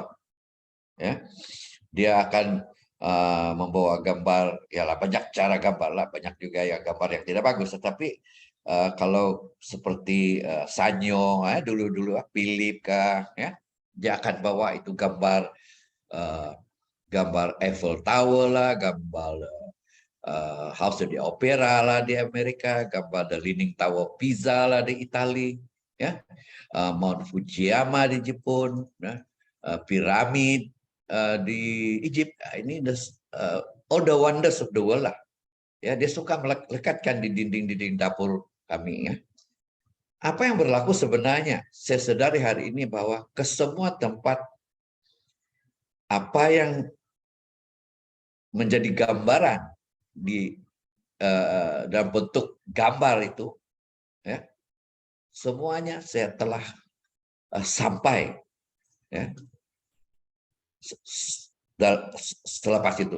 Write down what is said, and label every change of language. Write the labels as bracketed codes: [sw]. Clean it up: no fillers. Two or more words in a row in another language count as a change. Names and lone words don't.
[ms] Ya, dia akan membawa gambar, ya lah banyak cara gambar lah, banyak juga yang gambar yang tidak bagus. Tetapi kalau seperti Sanyo, dulu-dulu Philip kah, ya, dia akan bawa itu gambar gambar Eiffel Tower lah, gambar House of the Opera lah di Amerika, gambar The Leaning Tower of Pisa lah di Italia, ya, Mount Fujiyama di Jepun, ya, piramid di Egypt. Ini [en] all the wonders of the world [ms] lah. Ya, dia suka melekatkan di dinding-dinding dapur kami, ya. Apa yang berlaku sebenarnya? Saya sadari hari ini bahwa ke semua tempat apa yang menjadi gambaran di dalam bentuk gambar itu, ya, semuanya saya telah sampai, ya, selepas itu.